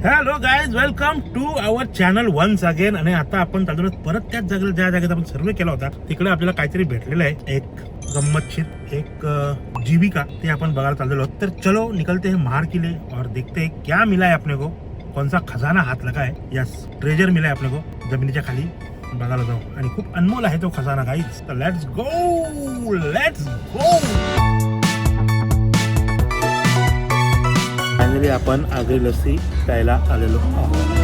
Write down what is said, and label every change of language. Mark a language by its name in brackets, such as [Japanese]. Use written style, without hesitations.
[English] Hello guys, welcome to our channel once again. [Marathi] आणि आता आपण चाललो परत त्याच जागेला ज्या जागेत आपण सर्वे केला होता. तिकडे आपल्याला काहीतरी भेटलेलं आहे, एक गम्मतशीर, एक जीविका. ते आपण बघायला चाललेलो आहोत. [Hindi] तर चलो निकलते हैं मार के लिए और देखते हैं क्या मिला है अपने को, कौन सा खजाना हाथ लगा है. यस, ट्रेजर मिला है अपने को [Marathi] जमिनीच्या खाली. बघायला जाऊ आणि खूप अनमोल आहे तो खजाना गाईज. [English] तर let's go, let's go. [Marathi] Finally आपण आगरी लस्सी प्यायला आलेलो आहोत.